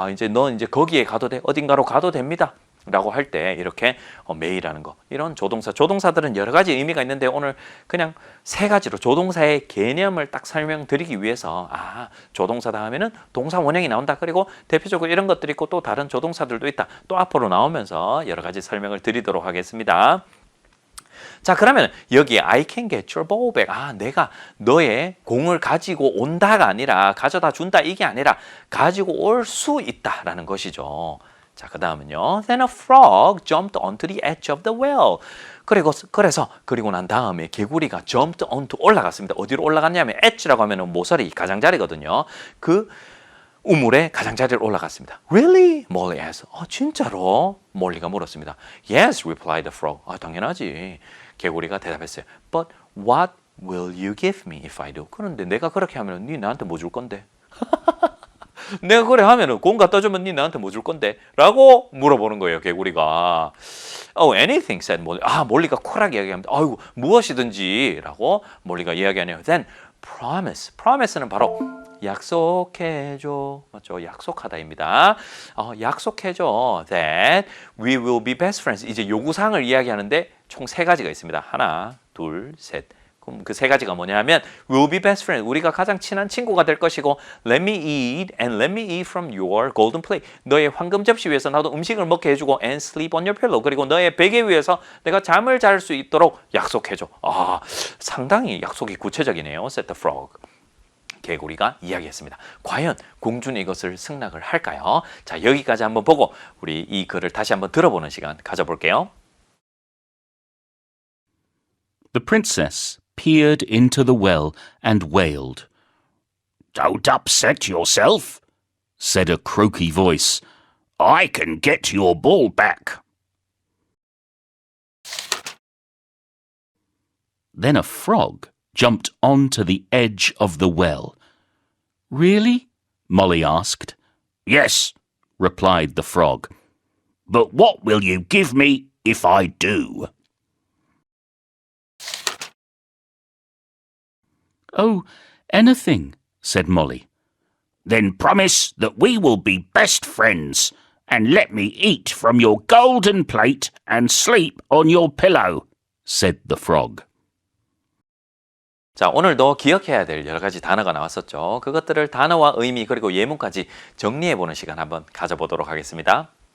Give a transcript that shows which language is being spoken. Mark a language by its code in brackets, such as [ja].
[ko] 이제 넌 이제 거기에 가도 돼. 어딘가로 가도 됩니다. 라고 할 때 이렇게 may라는 거, 이런 조동사들은 여러 가지 의미가 있는데 오늘 그냥 3가지로 조동사의 개념을 딱 설명드리기 위해서 조동사 다음에는 동사 원형이 나온다. 그리고 대표적으로 이런 것들이 있고 또 다른 조동사들도 있다. 또 앞으로 나오면서 여러 가지 설명을 드리도록 하겠습니다. 자, 그러면 여기에 [en] I can get your ball back. [ko] 내가 너의 공을 가지고 온다가 아니라 가져다 준다 이게 아니라 가지고 올 수 있다라는 것이죠. 자, 그 다음은요. [en] Then a frog jumped onto the edge of the well. [ko] 그리고 난 다음에 개구리가 [en] jumped onto [ko] 올라갔습니다. 어디로 올라갔냐면 edge라고 하면 모서리, 가장자리거든요. 그 우물의 가장자리를 올라갔습니다. [en] Really? Molly asked. [ko] 진짜로? 몰리가 물었습니다. [en] Yes, replied the frog. [ko] 당연하지. 개구리가 대답했어요. [en] But what will you give me if I do? [ko] 그런데 내가 그렇게 하면 네 나한테 뭐 줄 건데? 내가 그래 하면은 공 갖다 주면 니 나한테 뭐 줄 건데? 라고 물어보는 거예요, 개구리가. [en] Oh, anything, said 몰리. [ko] 몰리가 쿨하게 이야기합니다. 아이고, 무엇이든지 라고 몰리가 이야기하네요. [en] Then promise. promise는 [ko] 바로 약속해줘. 맞죠? 약속하다입니다. 약속해줘. [en] That we will be best friends. [ko] 이제 요구사항을 이야기하는데 총 3가지가 있습니다. 하나, 둘, 셋. 그럼 그 3가지가 뭐냐면 [en] we'll be best friends. [ko] 우리가 가장 친한 친구가 될 것이고 [en] let me eat and let me eat from your golden plate. [ko] 너의 황금 접시 위에서 나도 음식을 먹게 해주고 [en] and sleep on your pillow. [ko] 그리고 너의 베개 위에서 내가 잠을 잘 수 있도록 약속해줘. 상당히 약속이 구체적이네요. [en] said the frog. [ko] 개구리가 이야기했습니다. 과연 공주는 이것을 승낙을 할까요? 자, 여기까지 한번 보고 우리 이 글을 다시 한번 들어보는 시간 가져볼게요. [en] The princess peered into the well and wailed. Don't upset yourself, said a croaky voice. I can get your ball back. Then a frog jumped onto the edge of the well. Really? Molly asked. Yes, replied the frog. But what will you give me if I do? Oh, anything, said Molly. Then promise that we will be best friends and let me eat from your golden plate and sleep on your pillow, said the frog. [ko] 자, 오늘도 기억해야 될 여러 가지 단어가 나왔었죠. 그것들을 단어와 의미 그리고 예문까지 정리해보는 시간 한번 가져보도록 하겠습니다.